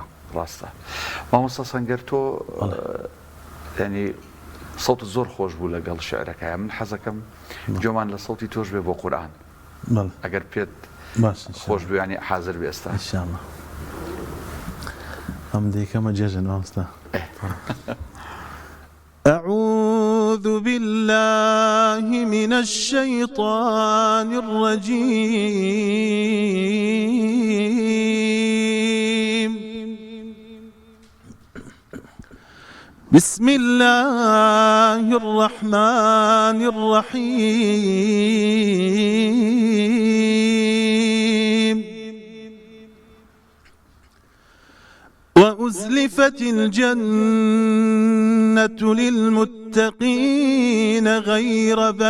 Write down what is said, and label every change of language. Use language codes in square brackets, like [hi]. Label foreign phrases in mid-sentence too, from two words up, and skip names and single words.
[ckb] ڕاستە مامۆستا سەنگەر تۆ ینی سەوت زۆر خۆش بوو لەگەڵ شعرەکەیە من حەزەکەم جۆمان لە سەوتی تۆش بێ بۆ قورئان ئەگەر پێت خۆش بوویانی حازر بێ ئێستا ئینشاءالله ئەم دیکەمە جێژن مامۆستا [ar] أعوذ بالله من الشيطان الرجيم بسم الله الرحمن الرحيم وأزلفت الجنة للمتقين غير